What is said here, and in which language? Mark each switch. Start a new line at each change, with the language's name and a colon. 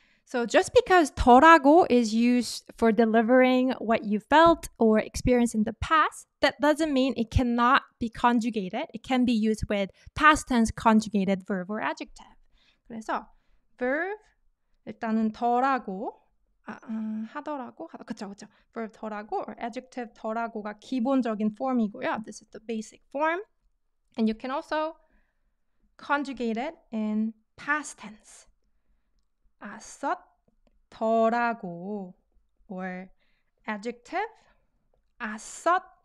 English: So just because 더라고 is used for delivering what you felt or experienced in the past, that doesn't mean it cannot be conjugated. It can be used with past tense conjugated verb or adjective.
Korean: 그래서 verb 일단은 더라고 하더라고. 그쵸. verb 더라고 or adjective 더라고가 기본적인 form이고요.
English: This is the basic form. And you can also conjugate it in past tense.
Korean: 썼더라고 or adjective 썼더라고.